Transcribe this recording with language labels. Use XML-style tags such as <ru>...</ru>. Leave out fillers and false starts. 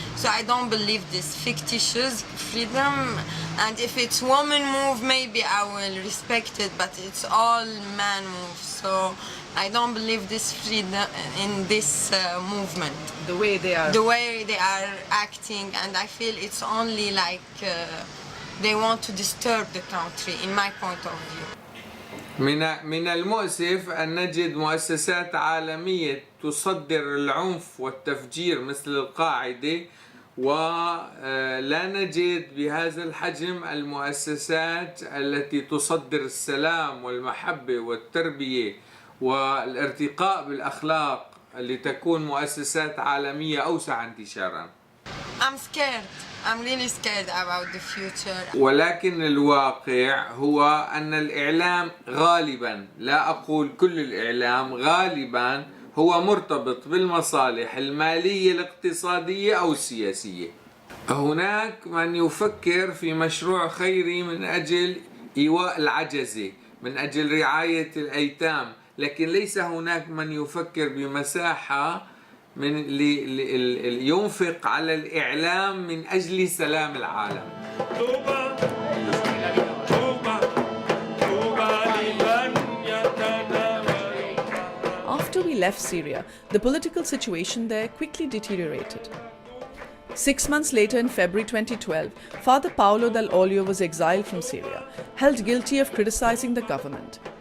<en>So I don't believe this fictitious freedom. And if it's woman move, maybe I will respect it, but it's all man move. So I don't believe this freedom in this movement. The way they are acting, and I feel it's only like they want to disturb the country, in my point of view.</en> <ar>من المؤسف أن نجد مؤسسات عالمية تصدر العنف والتفجير مثل القاعدة، ولا نجد بهذا الحجم المؤسسات التي تصدر السلام والمحبة والتربية والارتقاء بالأخلاق لتكون مؤسسات عالمية أوسع انتشارا.</ar> <en>I'm scared. I'm really scared about the future.</en> <ar>ولكن الواقع هو أن الإعلام غالبا، لا أقول كل الإعلام، غالبا هو مرتبط بالمصالح المالية الاقتصادية أو السياسية. هناك من يفكر في مشروع خيري من أجل إيواء العجزة، من أجل رعاية الأيتام، لكن ليس هناك من يفكر بمساحة من ينفق على الإعلام من أجل سلام العالم.</ar> <en>After we left Syria, the political situation there quickly deteriorated. 6 months later, in February 2012, Father Paolo Dall'Olio was exiled from Syria, held guilty of criticizing the government.</en>